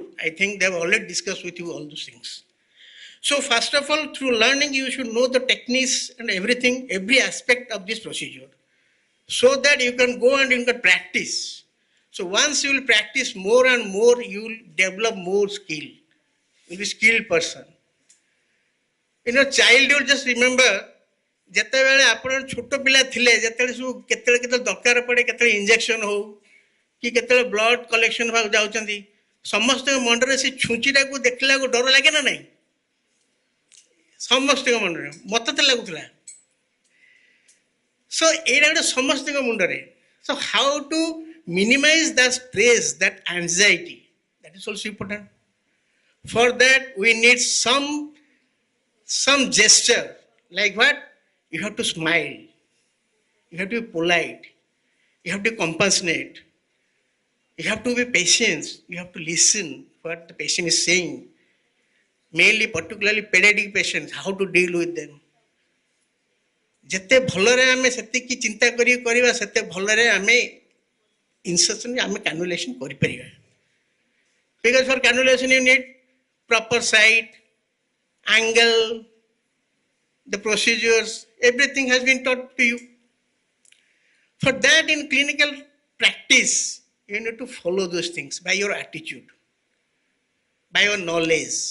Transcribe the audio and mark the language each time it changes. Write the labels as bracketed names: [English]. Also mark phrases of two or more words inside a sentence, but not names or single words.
[English] I think they have already discussed with you all those things. So first of all, through learning, you should know the techniques and everything, every aspect of this procedure, so that you can go and you can practice. So once you will practice more and more, you will develop more skill. You will be a skilled person. In your childhood, just remember, [Odia] ଯେତେବେଳେ ଆପଣ ଛୋଟ ପିଲା ଥିଲେ ଯେତେବେଳେ ସବୁ କେତେବେଳେ କେତେବେଳେ ଦରକାର ପଡେ କେତେବେଳେ ଇଞ୍ଜେକ୍ସନ ହଉ କି କେତେବେଳେ [English] blood collection [Odia] ହେବାକୁ ଯାଉଛନ୍ତି ସମସ୍ତଙ୍କ ମନରେ ସେ ଛୁଞ୍ଚିଟାକୁ ଦେଖିଲାକୁ ଡର ଲାଗେ ନା ନାହିଁ ସମସ୍ତଙ୍କ ମନରେ ମତେ ତ ଲାଗୁଥିଲା ସୋ ଏଇଟା ଗୋଟେ ସମସ୍ତଙ୍କ ମୁଣ୍ଡରେ [English] so how to minimize that stress that anxiety that is also important for that we need some gesture like what you have to smile you have to be polite you have to be compassionate you have to be patient you have to listen what the patient is saying mainly particularly pediatric patients how to deal with them [Odia] ଯେତେ ଭଲରେ ଆମେ ସେତିକି ଚିନ୍ତା କରିବା ସେତେ ଭଲରେ ଆମେ insertion ଆମେ cannulation କରିପାରିବା [English] because for cannulation you need proper site angle the procedures everything has been taught to you for that in clinical practice you need to follow those things by your attitude by your knowledge